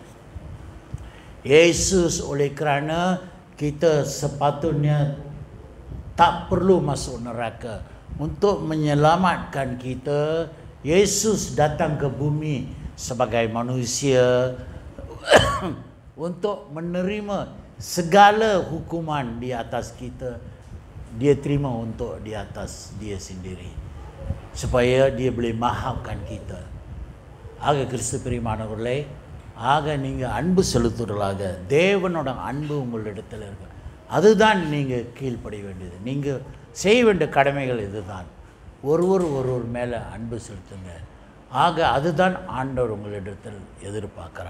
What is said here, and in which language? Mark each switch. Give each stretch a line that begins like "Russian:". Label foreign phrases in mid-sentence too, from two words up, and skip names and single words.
Malay: Yesus, oleh kerana kita sepatutnya tak perlu masuk neraka, untuk menyelamatkan kita, Yesus datang ke bumi sebagai manusia untuk menerima segala hukuman di atas kita. Dia terima untuk di atas dia sendiri, supaya dia boleh maafkan kita.
Tamil: ஆக கிறிஸ்து பிரியமானவர்களே, ஆக நீங்கள் அன்பு செலுத்துவர்களாக, தேவனோட அன்பு உங்களிடத்தில் இருக்கு. அதுதான் நீங்கள் கீழ்ப்படிய வேண்டியது. நீங்கள் செய்ய வேண்டிய கடமைகள் இதுதான். ஒருவர் மேலே அன்பு செலுத்துங்க. ஆக அதுதான் ஆண்டவர் உங்களிடத்தில் எதிர்பார்க்கிறார்.